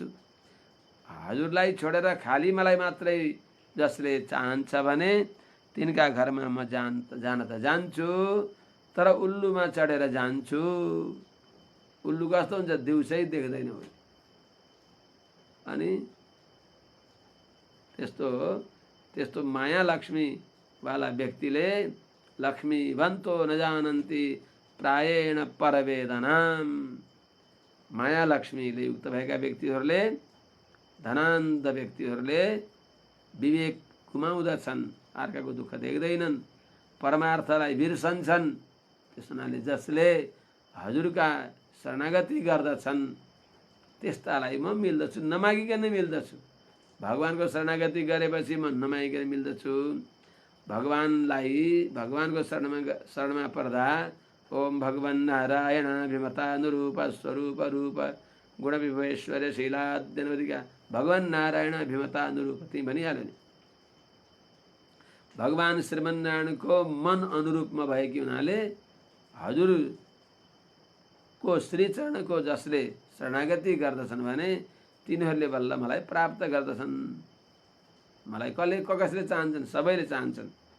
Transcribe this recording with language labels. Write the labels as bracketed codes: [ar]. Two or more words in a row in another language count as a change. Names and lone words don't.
[ne] हजुरलाई छोडेर खाली मलाई मात्रै जसले चाहन्छ भने तिनका घरमा म जान त जान्छु तर उल्लुमा चढेर जान्छु। उल्लु कस्तो हुन्छ दिउँसै देख्दैन अनि त्यस्तो माया लक्ष्मी वाला व्यक्तिले [sa] लक्ष्मी भन्तो न जानन्ति प्रायेण परवेदनाम [ne] माया लक्ष्मीले युक्त भएका व्यक्तिहरूले धनान्त व्यक्तिहरूले विवेक गुमाउँदछन् अर्काको दुःख देख्दैनन् परमार्थलाई बिर्सन्छन्। त्यस हुनाले जसले हजुरका शरणागति गर्दछन् त्यस्तालाई म मिल्दछु नमागिकन मिल्दछु। भगवानको शरणागति गरेपछि म नमागिकन मिल्दछु। भगवानको शरणमा पर्दा [sa] ओम भगवन् नारायणाभिमतानुरूप स्वरूप रूप गुण विभवेश्वर्य शीलाद्यनवधिका भगवान् नारायण अभिमतानुरूप [ne] ती भनिहाल्यो नि। भगवान श्रीमन्नारायणको मन अनुरूपमा भएकी हुनाले हजुरको श्रीचरणको जसले शरणागति गर्दछन् भने तिनीहरूले बल्ल मलाई प्राप्त गर्दछन्। मलाई कसले चाहन्छन् सबैले चाहन्छन्।